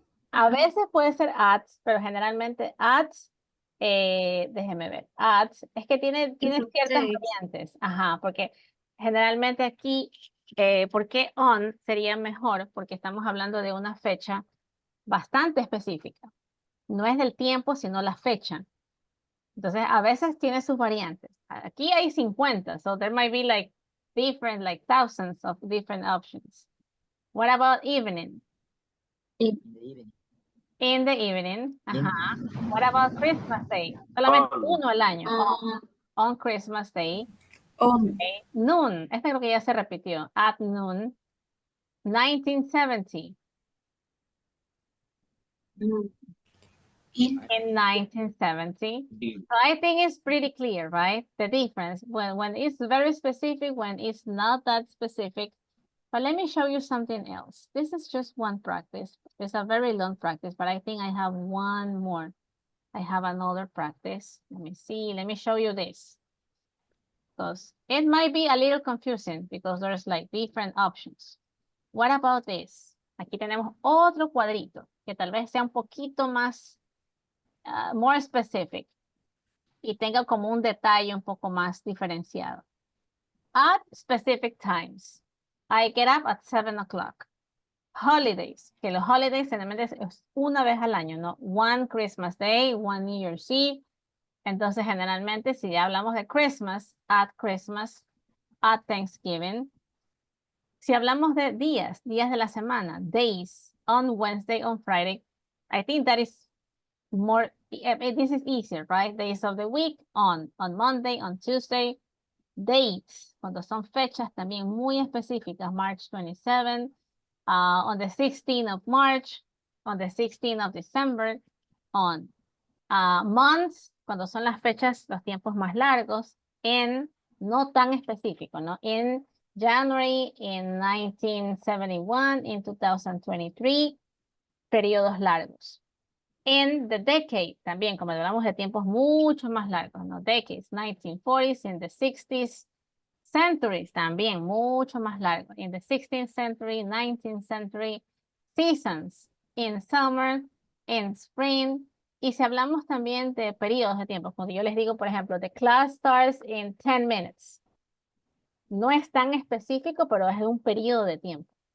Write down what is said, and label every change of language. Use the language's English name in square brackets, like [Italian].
[Spanish] A veces puede ser at, pero generalmente at, déjeme ver, at, es que tiene ciertas variantes, porque generalmente aquí, ¿por qué on sería mejor? Porque estamos hablando de una fecha bastante específica. No es del tiempo, sino la fecha. Entonces, a veces tiene sus variantes. Aquí hay 50, [English] so there might be like different, like thousands of different options. What about evening? In the evening. What about Christmas Day? [Spanish] Solamente uno al año. [English] On Christmas Day. Okay. Noon. [Spanish] Este creo que ya se repitió. [English] At noon. 1970. In 1970. So I think it's pretty clear, right? The difference when it's very specific, when it's not that specific. But let me show you something else. This is just one practice. It's a very long practice, but I think I have one more. I have another practice. Let me see. Let me show you this. Because it might be a little confusing because there's like different options. What about this? [Spanish] Aquí tenemos otro cuadrito que tal vez sea un poquito más, [English] more specific. [Spanish] Y tenga como un detalle un poco más diferenciado. [English] At specific times. I get up at 7 o'clock. [Spanish] Holidays, que los holidays generalmente es una vez al año, ¿no? [English] One Christmas Day, one New Year's Eve. [Spanish] Entonces, generalmente, si ya hablamos de [English] Christmas, at Christmas, at Thanksgiving. [Spanish] Si hablamos de días de la semana, [English] days, on Wednesday, on Friday, I think that is more, this is easier, right? Days of the week, on Monday, on Tuesday. [Spanish] Dates, cuando son fechas también muy específicas, March 27, [English] on the 16th of March, on the 16th of December, [Spanish] on months, cuando son las fechas, los tiempos más largos, en no tan específico, ¿no? [English] In January, in 1971, in 2023, [Spanish] periodos largos. In the decade, también, como hablamos de tiempos mucho más largos, ¿no? [English] Decades, 1940s, in the 60s, centuries, [Spanish] también mucho más largo. [English] In the 16th century, 19th century, seasons, in summer, in spring. [Spanish] Y si hablamos también de periodos de tiempo, cuando yo les digo, por ejemplo, [English] the class starts in 10 minutes. [Spanish] No es tan específico, pero es un periodo de tiempo.